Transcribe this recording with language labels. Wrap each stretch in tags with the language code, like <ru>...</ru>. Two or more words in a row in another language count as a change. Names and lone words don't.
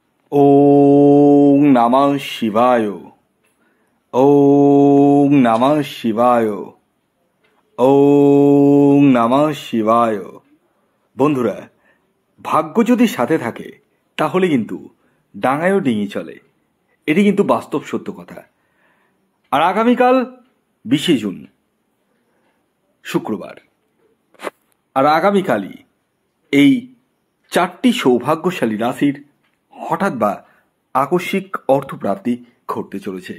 <sa>ওং নমঃ শিবায়। ওং নমঃ শিবায়। ওং নমঃ শিবায়।</sa> <bn>বন্ধুরা, ভাগ্য যদি সাথে থাকে তাহলে কিন্তু ডাঙায়ও ডিঙি চলে। এটি কিন্তু বাস্তব সত্য কথা। আর আগামীকাল 20 জুন শুক্রবার, আর আগামীকালই এই 4টি সৌভাগ্যশালী রাশির হঠাৎ বা আকস্মিক অর্থপ্রাপ্তি ঘটতে চলেছে।</bn>